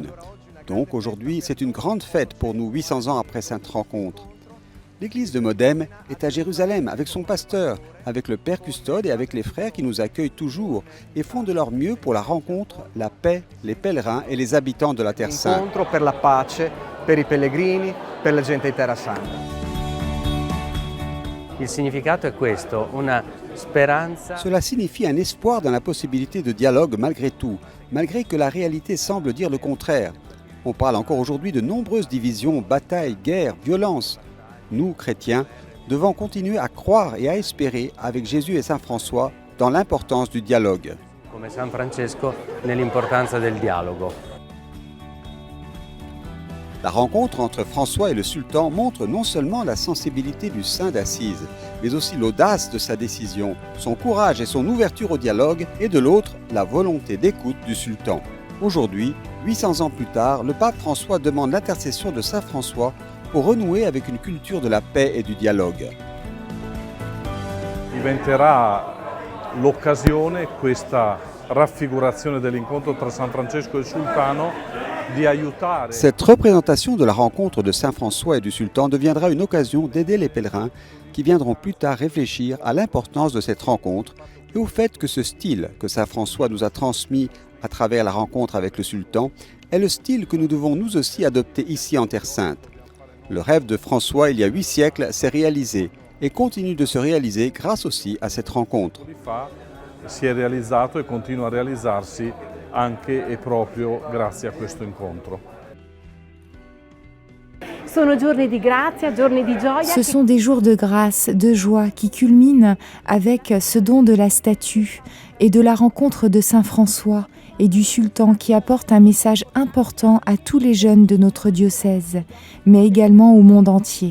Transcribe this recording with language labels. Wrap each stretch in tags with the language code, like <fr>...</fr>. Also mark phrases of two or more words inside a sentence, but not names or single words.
<fr>Donc aujourd'hui, c'est une grande fête pour nous 800 ans après cette rencontre. L'église de Modène est à Jérusalem avec son pasteur, avec le Père Custode et avec les frères qui nous accueillent toujours et font de leur mieux pour la rencontre, la paix, les pèlerins et les habitants de la Terre Sainte.</fr> <it>Incontro per la pace, per i pellegrini, per la gente di Terra Santa. Il significato è questo, una speranza.</it> <fr>Cela signifie un espoir dans la possibilité de dialogue malgré tout, malgré que la réalité semble dire le contraire. On parle encore aujourd'hui de nombreuses divisions, batailles, guerres, violences. Nous, chrétiens, devons continuer à croire et à espérer avec Jésus et Saint François dans l'importance du dialogue.</fr> <it>Come San Francesco nell'importanza del dialogo.</it> <fr>La rencontre entre François et le sultan montre non seulement la sensibilité du saint d'Assise, mais aussi l'audace de sa décision, son courage et son ouverture au dialogue, et de l'autre, la volonté d'écoute du sultan. Aujourd'hui, 800 ans plus tard, le pape François demande l'intercession de saint François pour renouer avec une culture de la paix et du dialogue.</fr> <it>Diventerà l'occasione, questa raffigurazione dell'incontro tra San Francesco e il sultano, di aiutare.</it> <fr>Cette représentation de la rencontre de saint François et du sultan deviendra une occasion d'aider les pèlerins qui viendront plus tard réfléchir à l'importance de cette rencontre et au fait que ce style que saint François nous a transmis à travers la rencontre avec le sultan est le style que nous devons nous aussi adopter ici en Terre Sainte. Le rêve de François il y a 8 siècles s'est réalisé et continue de se réaliser grâce aussi à cette rencontre.</fr> <it>Si è realizzato e continua a realizzarsi anche e proprio grazie a questo incontro.</it> <fr>Ce sont des jours de grâce, de joie qui culminent avec ce don de la statue et de la rencontre de Saint François et du sultan qui apporte un message important à tous les jeunes de notre diocèse, mais également au monde entier.</fr>